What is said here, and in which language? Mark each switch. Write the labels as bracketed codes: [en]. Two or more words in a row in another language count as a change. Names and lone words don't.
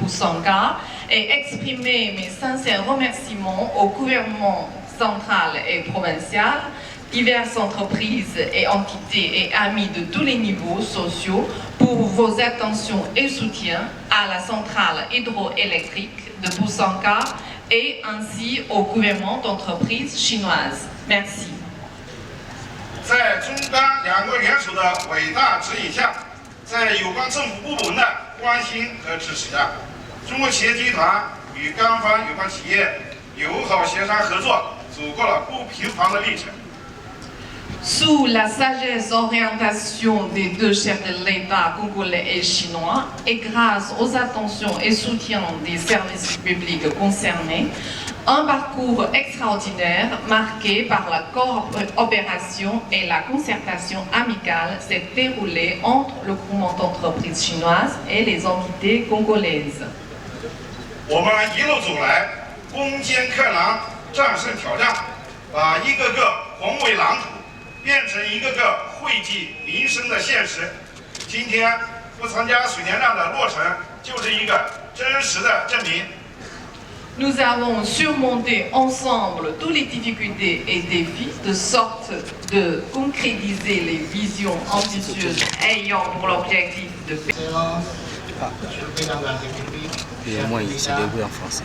[fr] Boussanga et exprimer mes sincères remerciements au gouvernement central et provincial, diverses entreprises et entités et amis de tous les niveaux sociaux pour vos attentions et soutiens à la centrale hydroélectrique de Boussanga et ainsi au gouvernement d'entreprises chinoises. Merci. [zh] 在中钢两国元首的伟大指引下，在有关政府部门的关心和支持下，中国企业集团与钢方有关企业友好协商合作，走过了不平凡的历程。 [fr] Sous la sagesse orientation des deux chefs de l'État congolais et chinois, et grâce aux attentions et soutiens des services publics concernés, un parcours extraordinaire marqué par la coopération et la concertation amicale s'est déroulé entre le groupement d'entreprises chinoises et les entités congolaises. [zh] 我们一路走来，攻坚克难，战胜挑战，把一个个宏伟蓝图变成一个个惠及民生的现实。今天不参加水电站的落成，就是一个真实的证明。 [fr] Nous avons surmonté ensemble toutes les difficultés et défis de sorte de concrétiser les visions ambitieuses ayant pour l'objectif de faire. Monsieur le Président de la République, Et moi, il s'est débrouillé en français.